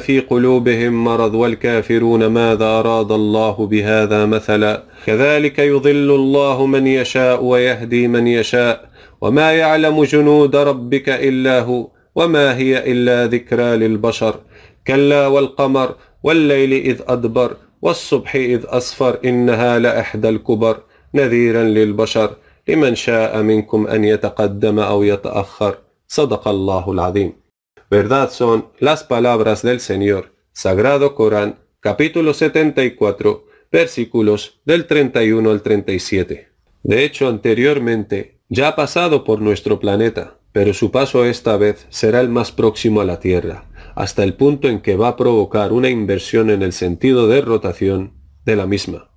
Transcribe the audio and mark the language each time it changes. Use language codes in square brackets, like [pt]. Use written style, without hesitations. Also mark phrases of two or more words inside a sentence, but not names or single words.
[ar] في قلوبهم مرض والكافرون ماذا أراد الله بهذا مثلا كذلك يضل الله من يشاء ويهدي من يشاء وما يعلم جنود ربك إلا هو وما هي إلا ذكرى للبشر كلا والقمر والليل إذ أدبر والصبح إذ أصفر إنها لإحدى الكبر نذيرا للبشر لمن شاء منكم أن يتقدم أو يتأخر. صدق الله العظيم. [es] Verdad son las palabras del Señor, Sagrado Corán, capítulo 74, versículos del 31 al 37. De hecho, anteriormente ya ha pasado por nuestro planeta, pero su paso esta vez será el más próximo a la Tierra, hasta el punto en que va a provocar una inversión en el sentido de rotación de la misma.